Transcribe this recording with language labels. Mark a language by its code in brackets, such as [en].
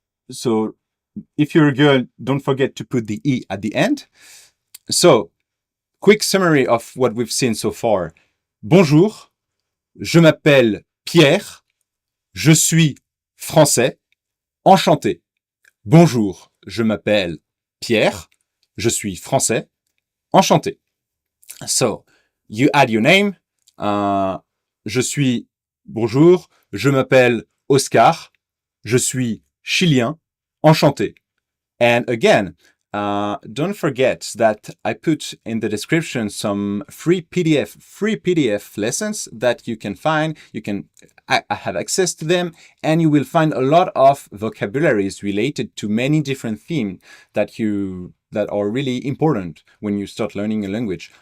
[en] So if you're a girl, don't forget to put the E at the end. So, quick summary of what we've seen so far. [fr] Bonjour, je m'appelle Pierre, je suis français, enchanté. Bonjour, je m'appelle Pierre, je suis français, enchanté. [en] So, you add your name. [fr] Je suis, bonjour, je m'appelle Oscar, je suis chilien, enchanté. [en] And again, don't forget that I put in the description some free PDF lessons that you can find. I have access to them, and you will find a lot of vocabularies related to many different themes that are really important when you start learning a language.